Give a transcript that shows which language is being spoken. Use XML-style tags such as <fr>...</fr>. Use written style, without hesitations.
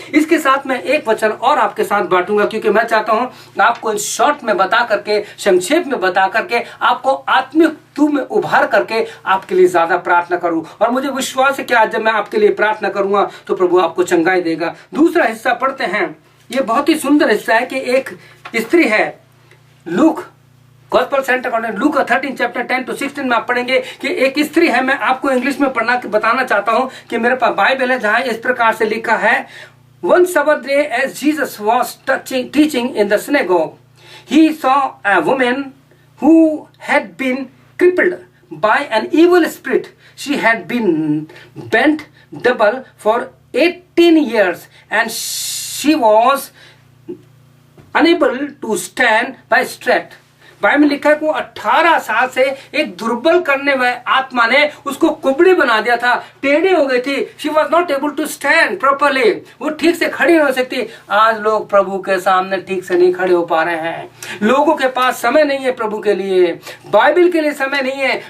<hi>इसके साथ मैं एक वचन और आपके साथ बांटूंगा, क्योंकि मैं चाहता हूं आपको इन शॉर्ट में बता करके, संक्षेप में बता करके, आपको आत्मिक तू में उभार करके आपके लिए ज्यादा प्रार्थना करूं। और मुझे विश्वास है कि आज जब मैं आपके लिए प्रार्थना करूंगा तो प्रभु आपको चंगाई देगा। दूसरा हिस्सा पढ़ते हैं, ये बहुत ही सुंदर हिस्सा है कि एक स्त्री है, look gospel centre according look 13 chapter 10 to 16 में आप पढ़ेंगे कि एक स्त्री है। मैं आपको इंग्लिश में पढ़ना बताना चाहता हूं कि मेरे पास बाइबल है जहां इस प्रकार से लिखा है,</hi> <en>One Sabbath day as Jesus was teaching in the synagogue, he saw a woman who had been crippled by an evil spirit. She had been bent double for 18 years and she was unable to stand by straight.</en> <hi>Bible में लिखा है कि 18 साल से एक दुर्बल करने वाले आत्मा ने उसको कुबड़ी बना दिया था, टेढ़ी हो गई थी।</hi> <en>she was not able to stand properly,</en> <hi>वो ठीक से खड़ी नहीं हो सकती। आज लोग प्रभु के सामने ठीक से नहीं खड़े हो पा रहे हैं। लोगों के पास समय नहीं है प्रभु के लिए, बाइबल के लिए समय नहीं है।</hi>